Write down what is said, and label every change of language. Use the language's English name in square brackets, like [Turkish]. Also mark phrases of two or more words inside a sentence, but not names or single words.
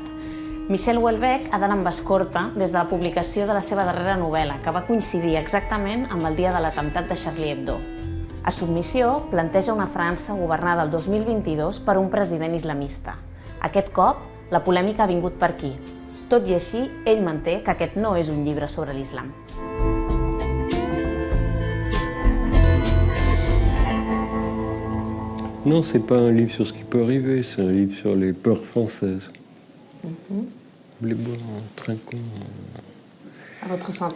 [Catalan] Michel Houellebecq ha d'anar amb escorta des de la publicació de la seva darrera novel·la, que va coincidir exactament amb el dia de l'atemptat de Charlie Hebdo. A Submissió planteja una França governada el 2022 per un president islamista. Aquest cop, la polèmica ha vingut per aquí. Tot i així, ell manté que aquest no és un llibre sobre l'islam. [French] Non, c'est pas un livre sur ce qui peut arriver, c'est un livre sur les peurs françaises. Vous voulez boire un trinquant? À votre santé.